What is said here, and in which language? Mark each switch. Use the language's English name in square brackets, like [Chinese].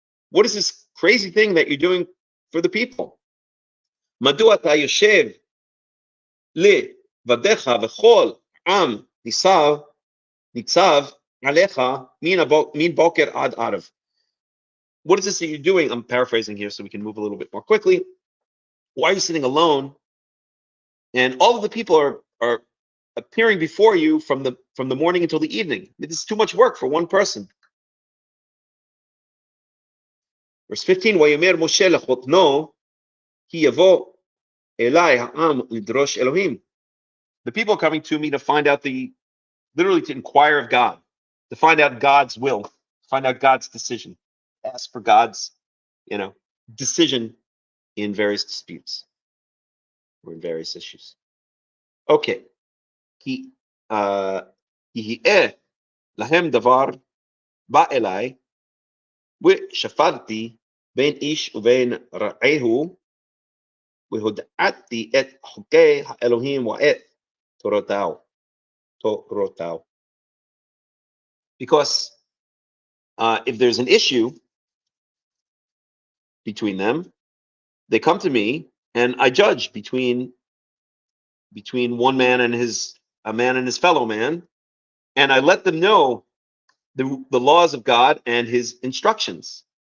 [English] What is this crazy thing that you're doing for the people? [Hebrew] מדוע אתה יושב לבדך וכל עם ניצב עליך מן בוקר עד ערב. [English] What is this that you're doing? I'm paraphrasing here so we can move a little bit more quickly. Why are you sitting alone? And all of the people are appearing before you from the morning until the evening. This is too much work for one person. Verse 15, [Hebrew] ויאמר משה לחותנו, כי יבוא אלי העם לדרוש אלוהים. [English] The people are coming to me to find out literally to inquire of God, to find out God's will, find out God's decision, ask for God's, decision in various disputes or in various issues. Okay. [Hebrew] יהיה להם דבר בא אליי ושפטתי בין איש ובין רעהו והודעתי את חוקי האלוהים ואת תורתו. [English] Because if there's an issue between them, they come to me and I judge between one man and a man and his fellow man, and I let them know the laws of God and his instructions.